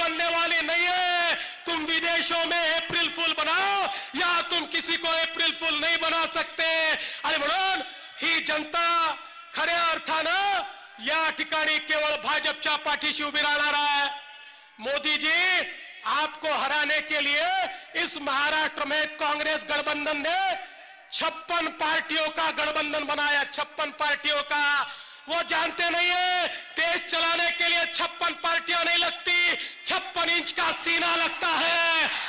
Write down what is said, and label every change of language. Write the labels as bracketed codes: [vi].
[hi] देशों में एप्रिल फूल बनाओ, या तुम किसी को एप्रिल फूल नहीं बना सकते. [mr] आणि म्हणून ही जनता खऱ्या अर्थानं या ठिकाणी केवळ भाजपच्या पाठीशी उभी राहणार आहे. [hi] मोदी जी, आपको हराने के लिए इस महाराष्ट्र में कांग्रेस गठबंधन ने 56 पार्टियों का गठबंधन बनाया. 56 पार्टियों का. वो जानते नहीं है देश चलाने के लिए 56 पार्टियां नहीं लगती, 56 इंच का सीना लगता है.